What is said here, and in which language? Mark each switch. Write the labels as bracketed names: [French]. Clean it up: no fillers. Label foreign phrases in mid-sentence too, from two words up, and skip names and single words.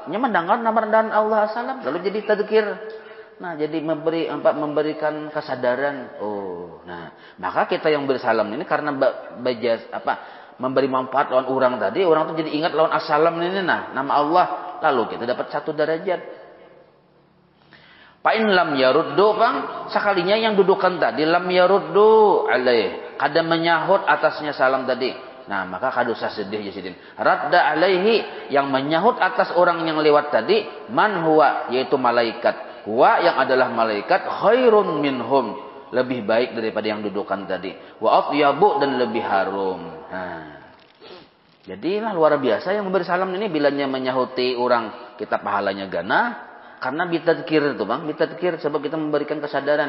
[Banjar] Nya mendengar nama dan Allah assalam. Lalu jadi tadzkir. Nah, jadi memberikan kesadaran. Oh, nah, maka kita yang beri salam ini karena memberi manfaat lawan orang tadi, orang itu jadi ingat lawan assalam ini nah, nama Allah. Lalu kita dapat satu derajat. [Arabic] فإن لم يردوا [Banjar] bang, sekalinya yang dudukan tadi [Arabic] لم يردوا عليه, [Banjar] kada menyahut atasnya salam tadi. Nah, maka kada usah sedih jasidin. [Arabic] ردّ عليه, [Banjar] yang menyahut atas orang yang lewat tadi, [Arabic] من هو, [Banjar] yaitu malaikat. Huwa yang adalah malaikat [Arabic] خير منهم, [Banjar] lebih baik daripada yang dudukan tadi. [Arabic] وأطيب, [Banjar] dan lebih harum. Nah, jadilah luar biasa yang memberi salam ini bilanya menyahuti orang, kita pahalanya gana. Karena bitadzkir itu bang, bitadzkir sebab kita memberikan kesadaran.